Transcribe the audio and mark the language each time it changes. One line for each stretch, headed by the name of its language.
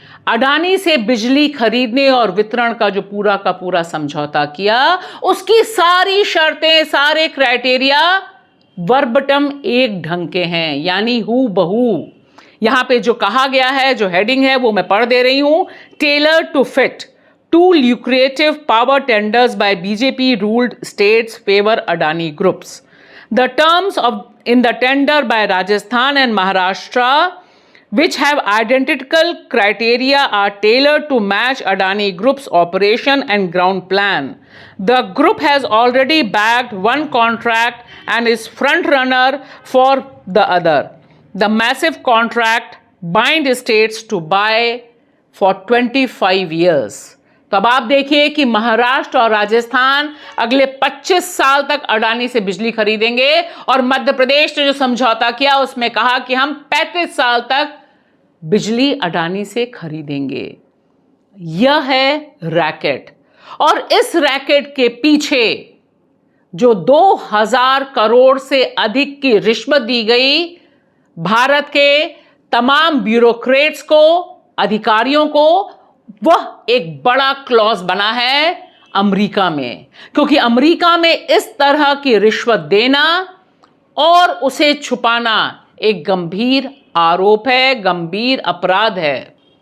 Hindi: अडानी से बिजली खरीदने और वितरण का जो पूरा का पूरा समझौता किया, उसकी सारी शर्तें, सारे क्राइटेरिया वर्बटम एक ढंग के हैं, यानी हू बहू। यहां पे जो कहा गया है, जो हेडिंग है वो मैं पढ़ दे रही हूं,
English: Tailor to fit to lucrative power tenders by BJP ruled states favor Adani groups. The terms in the tender by Rajasthan and Maharashtra, which have identical criteria, are tailored to match Adani Group's operation and ground plan. The group has already bagged one contract and is front runner for the other. The massive contract binds states to buy for 25 years.
Hindi: तो अब आप देखिए कि महाराष्ट्र और राजस्थान अगले 25 साल तक अडानी से बिजली खरीदेंगे, और मध्य प्रदेश ने जो समझौता किया उसमें कहा कि हम 35 साल तक बिजली अडानी से खरीदेंगे। यह है रैकेट, और इस रैकेट के पीछे जो 2000 करोड़ से अधिक की रिश्वत दी गई भारत के तमाम ब्यूरोक्रेट्स को, अधिकारियों को, वह एक बड़ा क्लॉज बना है अमेरिका में, क्योंकि अमेरिका में इस तरह की रिश्वत देना और उसे छुपाना एक गंभीर आरोप है, गंभीर अपराध है।